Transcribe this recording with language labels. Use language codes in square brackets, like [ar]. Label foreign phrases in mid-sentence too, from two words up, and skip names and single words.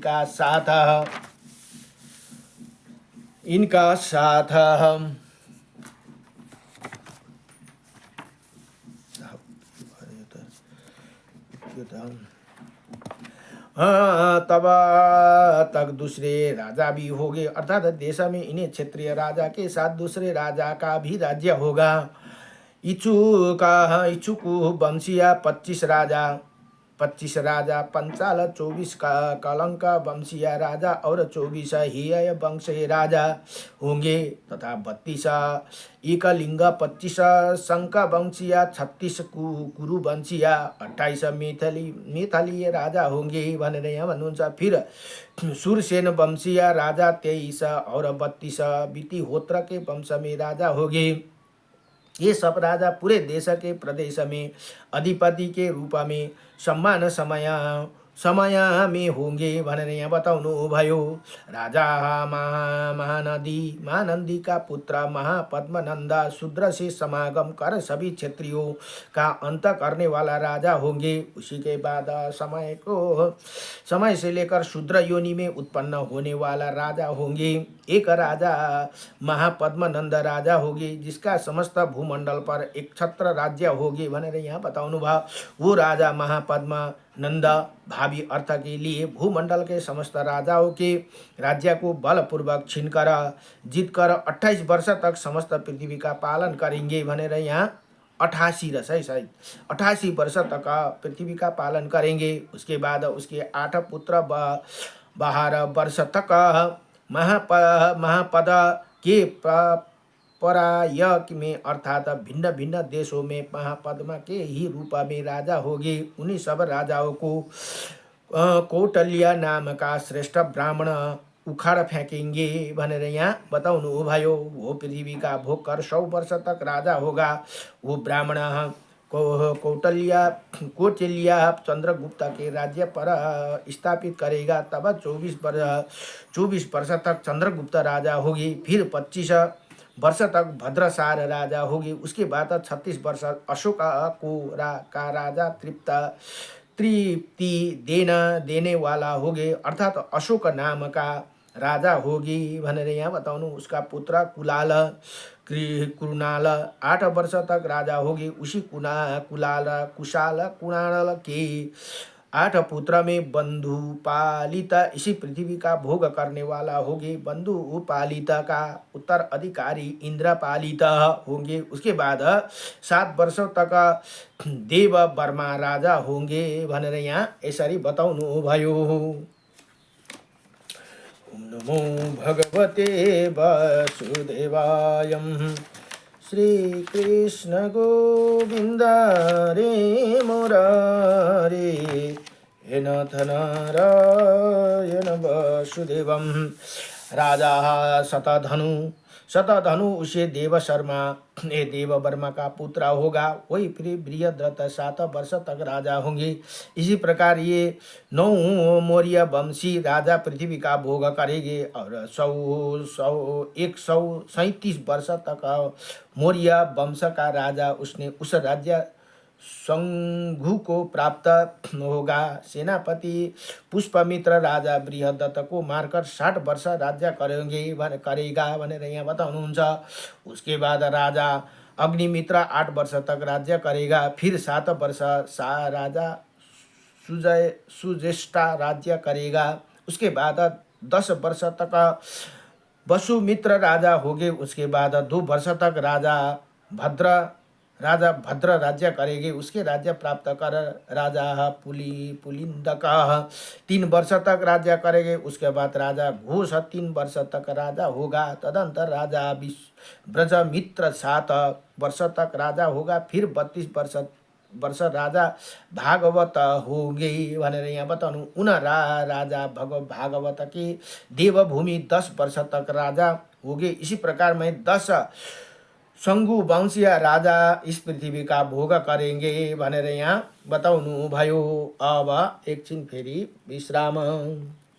[hi] इनका साथ तब तक दूसरे राजा भी होंगे, अर्थात देश में इन्हें क्षेत्रीय राजा के साथ दूसरे राजा का भी राज्य होगा। इच्छुकु वंशीय 25 राजा, पंचाल 24 का कलंक वंशीय राजा और 24 हिय वंशीय राजा होंगे तथा 32 एकलिंग, 25 शंक वंशीय, 36 कुरु वंशीय, 28 मैथिलीय राजा होंगे [ne] भनेर यहाँ भन्नुहुन्छ। [hi] फिर सुरसेन वंशीय राजा 23 और 32 वितिहोत्र के वंश में राजा होंगे। ये सब राजा पूरे देश के प्रदेश में अधिपति के रूप में सम्मान समय में होंगे [ne] भनेर यहाँ बताउनु भयो। [hi] राजा महानंदी का पुत्र महापद्मनंद शूद्र से समागम कर सभी क्षेत्रियों का अंत करने वाला राजा होंगे। उसी के बाद समय से लेकर शूद्र योनि में उत्पन्न होने वाला राजा होंगे। एक राजा महापद्मनंद राजा होगी जिसका समस्त भूमंडल पर एक छत्र राज्य होगी [ne] भनेर यहाँ बताउनु भयो। [hi] वो राजा महापद्मनंद भावी अर्थ के लिए भूमंडल के समस्त राजाओं के राज्य को बलपूर्वक छीनकर जीतकर 28 वर्ष तक समस्त पृथ्वी का पालन करेंगे [ne] भनेर यहाँ [hi] 88 रस है शायद 88 वर्ष तक पृथ्वी का पालन करेंगे। उसके बाद उसके 8 पुत्र 12 वर्ष तक महापद के परायक में अर्थात भिन्न भिन्न देशों में महापद्मा के ही रूप में राजा होंगे। उन्हीं सब राजाओं को कौटल्य नाम का श्रेष्ठ ब्राह्मण उखाड़ फेंकेंगे [ne] भनेर यहाँ बताउनु भयो। [hi] वो पृथ्वी का भोग कर 100 वर्ष तक राजा होगा। वो ब्राह्मण कौटल्य चंद्रगुप्त के राज्य पर स्थापित करेगा। तब 24 वर्ष तक चंद्रगुप्त राजा होगी। फिर 25 वर्ष तक भद्रसार राजा होगी। उसके बाद 36 वर्ष अशोक का राजा तृप्ति देने वाला होगे, अर्थात अशोक नाम का राजा होगी [ne] भनेर यहाँ बताउनु। [hi] उसका पुत्र कुणाल 8 वर्ष तक राजा होगी। उसी कुशाल कुणाल के 8 पुत्र में बंधु पालिता इसी पृथ्वी का भोग करने वाला होगी। बंधु पालिता का उत्तराधिकारी इंद्र पालिता होंगे। उसके बाद 7 वर्षों तक देव वर्मा राजा होंगे [ne] भनेर यहाँ यसरी बताउनु भयो। [sa] ओम नमो भगवते वासुदेवाय। श्री कृष्ण गोविंद रे मुरारे हे नाथ नारायण वासुदेवम। [hi] राजा शतधनु उसे देव वर्मा का पुत्र होगा। वही फिर बृहद्रथ 7 वर्ष तक राजा होंगे। इसी प्रकार ये 9 मौर्य वंशी राजा पृथ्वी का भोग करेंगे और 137 वर्ष तक मौर्य वंश का राजा उस राज्य संघु को प्राप्त होगा। सेनापति पुष्पमित्र राजा बृहदत्त को मारकर 60 वर्ष राज्य करेगा [ne] भनेर यहाँ बताउनुहुन्छ। [hi] उसके बाद राजा अग्निमित्र 8 वर्ष तक राज्य करेगा। फिर 7 वर्ष राजा सुज्येष्ठा राज्य करेगा। उसके बाद 10 वर्ष तक वसुमित्र राजा होंगे। उसके बाद 2 वर्ष तक राजा भद्र राज्य करेंगे। उसके राज्य प्राप्त कर राजा पुलिंदक 3 वर्ष तक राज्य करेंगे। उसके बाद राजा घोष 3 वर्ष तक राजा होगा। तदंतर राजा ब्रजमित्र 7 वर्ष तक राजा होगा। फिर 32 वर्ष राजा भागवत होंगे [ne] भनेर यहाँ बताउनु। [hi] राजा भागवत की देवभूमि 10 वर्ष तक राजा होंगे। इसी प्रकार में 10 शंगु वंशीय राजा इस पृथ्वी का भोग करेंगे [ne] भनेर यहाँ बताउनु भयो। अब एकछिन फेरि विश्राम।